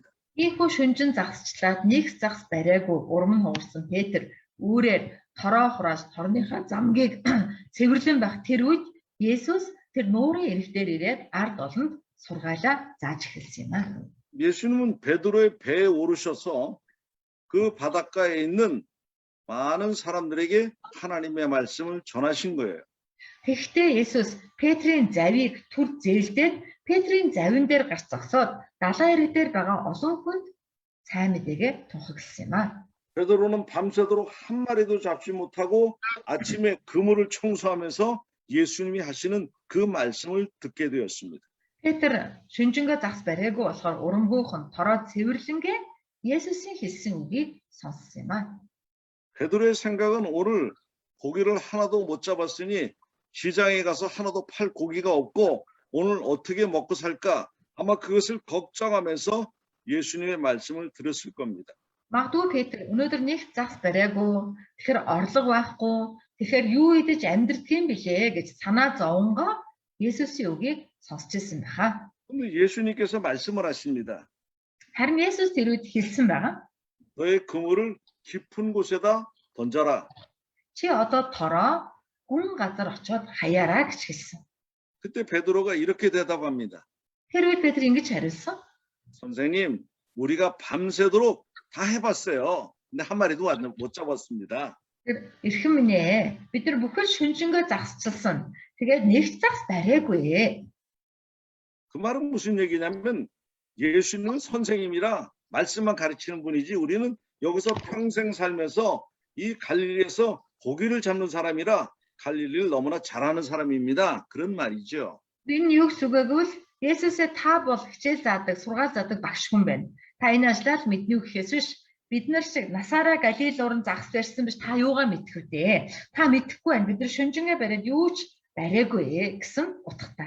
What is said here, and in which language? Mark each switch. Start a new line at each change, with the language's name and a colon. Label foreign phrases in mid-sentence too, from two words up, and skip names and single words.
Mongolian: Ийхүү шүнжин загасчлаад нэг загас бариагүй урам нь хугарсан Петр үүрээр тороо хурааж торныхаа замгийг цэвэрлэн байх тэр үед Есүс тэр нуурын эрэг дээр ирээд ард олонд сургаалаа зааж эхэлсэн юм аа.
Korean: 예수님은 베드로의 배에 오르셔서 그 바닷가에 있는 많은 사람들에게 하나님의 말씀을 전하신 거예요.
Mongolian: Тэгэхдээ Есүс Петрийн завийг түр зээлдээд Петрийн завин дээр гарч зогсоод далайн эрэг дээр байгаа олон хүнд сайн мэдээгээ тунхагласан юм аа.
Korean: 베드로는 밤새도록 한 마리도 잡지 못하고 아침에 그물을 청소하면서 예수님이 하시는 그 말씀을 듣게 되었습니다.
Mongolian: Петр шүнжэнгөө загас бариагүй болохоор урамгүйхэн тороо цэвэрлэнгээ Есүсийн хэлсэн үгийг сонссон юм аа.
Korean: 베드로의 생각은 오늘 고기를 하나도 못 잡았으니 시장에 가서 하나도 팔 고기가 없고 오늘 어떻게 먹고 살까? 아마 그것을 걱정하면서 예수님의 말씀을 들었을 겁니다.
Mongolian: Магадгүй Петр өнөөдөр нэг загас бариагүй, тэгэхээр орлого байхгүй, тэгэхээр юу идэж амьдрэх юм бэлээ гэж санаа зовонгоо Есүсийн үгийг сонсч ирсэн байхаа.
Korean: 근데 예수님께서 말씀을 하십니다.
Mongolian: Харин Есүс тэр үед хэлсэн байгаа.
Korean: 너의 그물을 깊은 곳에다 던져라.
Mongolian: Чи одоо тороо гүн газар очиод хаяараа гэж хэлсэн.
Korean: 그때 베드로가 이렇게 대답합니다.
Mongolian: Тэр үед Петр ингэж хариулсан.
Korean: 선생님, 우리가 밤새도록 다 해봤어요. 근데 한 마리도 못 잡았습니다.
Mongolian: Эрхэм минь ээ, бид нар бүхэл шүнжэнгөө загасчилсан. Тэгээд нэг загас бариагүй.
Korean: 그 말은 무슨 얘기냐면 예수님은 선생님이라 말씀만 가르치는 분이지 우리는 여기서 평생 살면서 이 갈릴리에서 고기를 잡는 사람이라 갈릴리를 너무나 잘하는 사람입니다. 그런 말이죠.
Mongolian: Энэ юу гэж үгээгвэл Есүсээ та бол хичээл заадаг, сургаал заадаг багш хүн байна. Та энэ ажлаар мэднэ үү гэхээс биш бид нар шиг насаараа Галил уран загас барьсан биш та юугаа мэдэх вэ? Та мэдэхгүй байна. Бид нар шүнжэнгээ бариад юу ч бариагүй гэсэн утгатай.